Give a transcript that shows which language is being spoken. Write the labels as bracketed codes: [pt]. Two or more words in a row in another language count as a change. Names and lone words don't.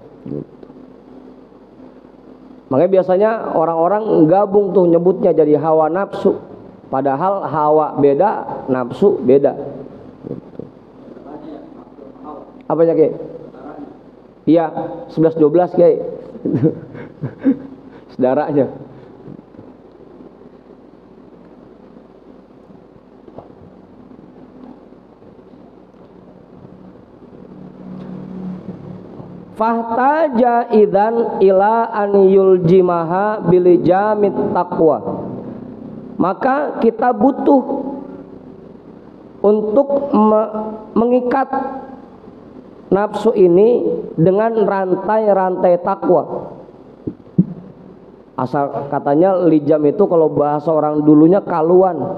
[id] Makanya biasanya orang-orang gabung tuh nyebutnya jadi hawa nafsu. Padahal hawa beda, nafsu beda. Apanya Ki? Iya, 11-12 Ki. Saudaranya. [ar] فاحتاج إذن إلى أن يلجمها بلجام التقوى. [id] Maka kita butuh untuk mengikat nafsu ini dengan rantai-rantai takwa. Asal katanya lijam itu kalau bahasa orang dulunya kaluan.